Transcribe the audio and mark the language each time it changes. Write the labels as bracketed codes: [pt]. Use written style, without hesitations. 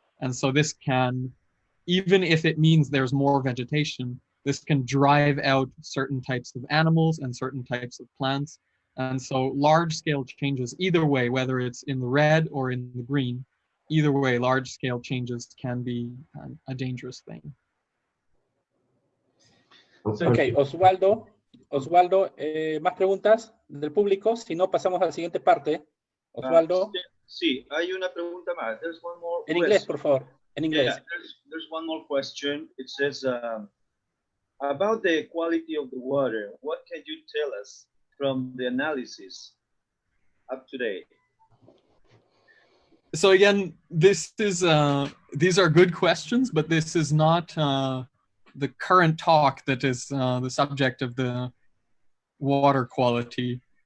[en] And so this can, even if it means there's more vegetation, this can drive out certain types of animals and certain types of plants. And so large-scale changes, either way, whether it's in the red or in the green, either way, large-scale changes can be a dangerous thing. [es] Ok, Osvaldo, ¿más preguntas del público? Si no, pasamos a la siguiente parte. Osvaldo. Sí, hay una pregunta más. [en] There's one more [es] en inglés, por favor. En inglés. [en] Yeah, there's one more question. It says, about the quality of the water, what can you tell us from the analysis up to date? So again, this is these are good questions, but this is not the current talk that is the subject of the water quality.